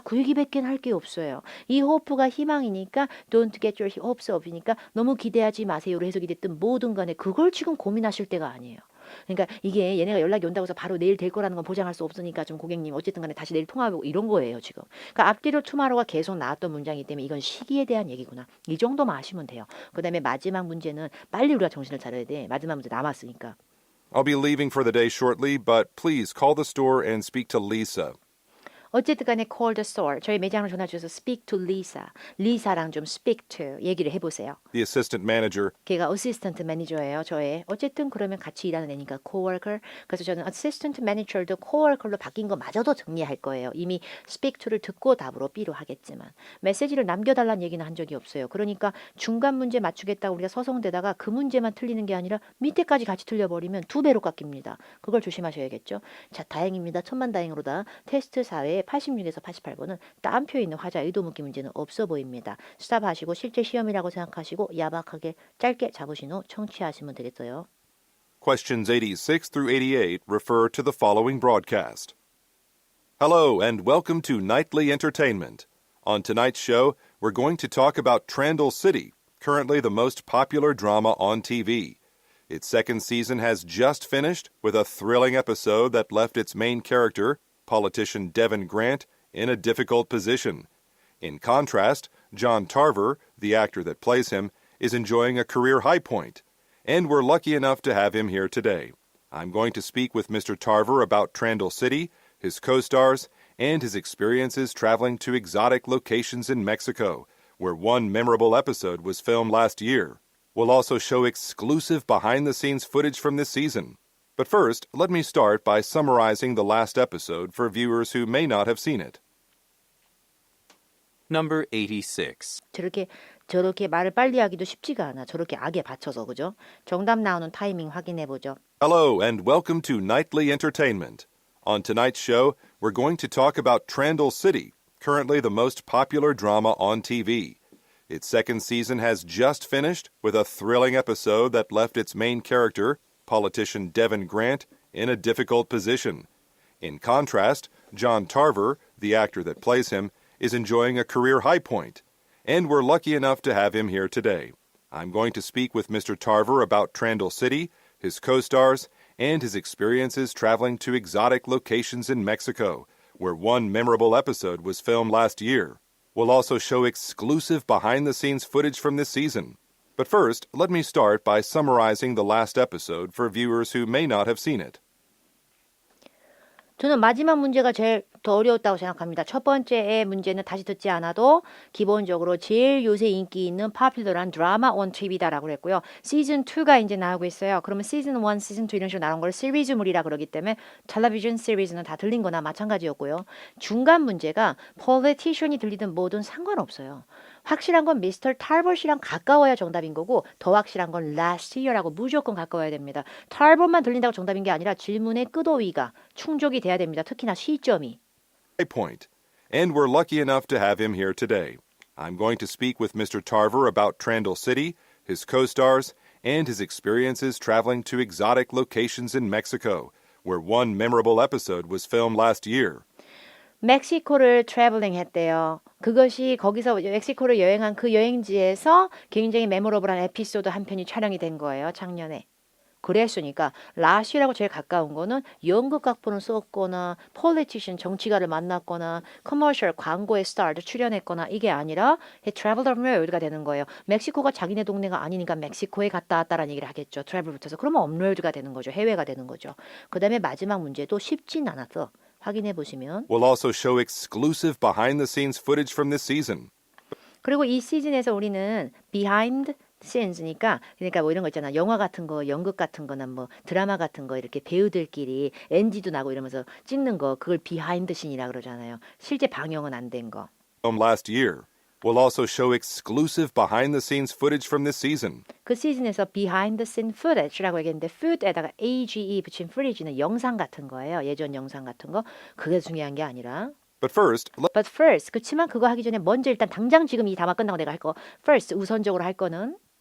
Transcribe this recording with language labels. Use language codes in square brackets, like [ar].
[ko] 그 얘기밖에 할 게 없어요. 이 호프가 희망이니까 [en] don't get your hopes up [ko] 이니까 너무 기대하지 마세요로 해석이 됐든 뭐든 간에 그걸 지금 고민하실 때가 아니에요. 그러니까 이게 얘네가 연락이 온다고 해서 바로 내일 될 거라는 건 보장할 수 없으니까 좀 고객님 어쨌든 간에 다시 내일 통화하고 이런 거예요 지금. 그러니까 앞뒤로 투마로가 계속 나왔던 문장이기 때문에 이건 시기에 대한 얘기구나. 이 정도만 아시면 돼요. 그 다음에 마지막 문제는 빨리 우리가 정신을 차려야 돼. 마지막 문제 남았으니까. [en] I'll be leaving for the day shortly, but please call the store and speak to Lisa. [ko] 어쨌든 간에 [en] call the store. [ko] 저희 매장으로 전화 주셔서 [en] speak to Lisa. [ko] 리사랑 좀 speak to 얘기를 해보세요. [en] The assistant manager. [ko] 걔가 어시스턴트 매니저예요. 저의. 어쨌든 그러면 같이 일하는 애니까 coworker. 그래서 저는 assistant manager도 coworker로 바뀐 거 마저도 정리할 거예요. 이미 speak to를 듣고 답으로 B로 하겠지만. 메시지를 남겨달라는 얘기는 한 적이 없어요. 그러니까 중간 문제 맞추겠다고 우리가 서성대다가 그 문제만 틀리는 게 아니라 밑에까지 같이 틀려버리면 2배로 깎입니다. 그걸 조심하셔야겠죠. 자, 다행입니다. 천만다행으로다. 테스트 4회 86에서 88번은 따옴표 있는 화자 의도 묻기 문제는 없어 보입니다. 스탑하시고 실제 시험이라고 생각하시고 야박하게 짧게 잡으신 후 청취하시면 되겠어요. [en] Questions 86 through 88 refer to the following broadcast. Hello and welcome to Nightly Entertainment. On tonight's show, we're going to talk about Trandall City, currently the most popular drama on TV. Its second season has just finished with a thrilling episode that left its main character, politician Devin Grant, in a difficult position. In contrast, John Tarver, the actor that plays him, is enjoying a career high point. And we're lucky enough to have him here today. I'm going to speak with Mr. Tarver about Trandall City, his co-stars, and his experiences traveling to exotic locations in Mexico, where one memorable episode was filmed last year. We'll also show exclusive behind-the-scenes footage from this season. But first, let me start by summarizing the last episode for viewers who may not have seen it. Number 86. [ko] 저렇게 말을 빨리 하기도 쉽지가 않아. 저렇게 악에 받쳐서 그죠? 정답 나오는 타이밍 확인해 보죠. Hello and welcome to Nightly Entertainment. On tonight's show, we're going to talk about Trandall City, currently the most popular drama on TV. Its second season has just finished with a thrilling episode that left its main character, politician Devin Grant, in a difficult position. In contrast, John Tarver, the actor that plays him, is enjoying a career high point. And we're lucky enough to have him here today. I'm going to speak with Mr. Tarver about Trandall City, his co-stars, and his experiences traveling to exotic locations in Mexico, where one memorable episode was filmed last year. We'll also show exclusive behind-the-scenes footage from this season. But first, let me start by summarizing the last episode for viewers who may not have seen it. 저는 마지막 문제가 제일 더 어려웠다고 생각합니다. 첫 번째의 문제는 다시 듣지 않아도 기본적으로 제일 요새 인기 있는 파퓰러한 드라마 on TV다라고 그랬고요. 시즌 2가 이제 나오고 있어요. 그러면 시즌 1, 시즌 2 이런 식으로 나온 걸 시리즈물이라 그러기 때문에 텔레비전 시리즈는 다 들린 거나 마찬가지였고요. 중간 문제가 politician이 들리든 뭐든 상관없어요. 확실한 건 미스터 탈봇이랑 가까워야 정답인 거고 더 확실한 건 [en] last year [ko] 라고 무조건 가까워야 됩니다. 탈봇만 들린다고 정답인 게 아니라 질문의 끄도위가 충족이 돼야 됩니다. 특히나 시점이. [en] High Point. And we're lucky enough to have him here today. I'm going to speak with Mr. Tarver about Trandle City, his co-stars, and his experiences traveling to exotic locations in Mexico, where one memorable episode was filmed last year. [ko] 멕시코를 트래블링 했대요. 그것이 거기서 멕시코를 여행한 그 여행지에서 굉장히 메모러블한 에피소드 한 편이 촬영이 된 거예요. 작년에. 그랬으니까 라시라고 제일 가까운 거는 연극 각본을 썼거나 폴리티션 정치가를 만났거나 커머셜 광고에 스타를 출연했거나 이게 아니라 [en] he traveled abroad [ko] 가 되는 거예요. 멕시코가 자기네 동네가 아니니까 멕시코에 갔다 왔다라는 얘기를 하겠죠. 트래블 붙어서. 그러면 업로드가 되는 거죠. 해외가 되는 거죠. 그 다음에 마지막 문제도 쉽진 않았어. 확인해 보시면. We'll also show exclusive behind-the-scenes footage from this season. 그리고 이 시즌에서 우리는 behind scenes니까 그러니까 뭐 이런 거 있잖아. 영화 같은 거, 연극 같은 거나 뭐 드라마 같은 거 이렇게 배우들끼리 NG도 나고 이러면서 찍는 거 그걸 behind scene이라 그러잖아요. 실제 방영은 안 된 거. [en] Filmed last year. We'll also show exclusive behind-the-scenes footage from this season. [ko] 그 시즌에서 behind the scene footage라고 얘기했는데 food에다가 AGE 붙인 footage는 영상 같은 거예요. 예전 영상 같은 거. 그게 중요한 게 아니라 [en] But first, But first, [ko] 그렇지만 그거 하기 전에 먼저 일단 당장 지금 이 담화 끝나고 내가 할 거 first 우선적으로 할 거는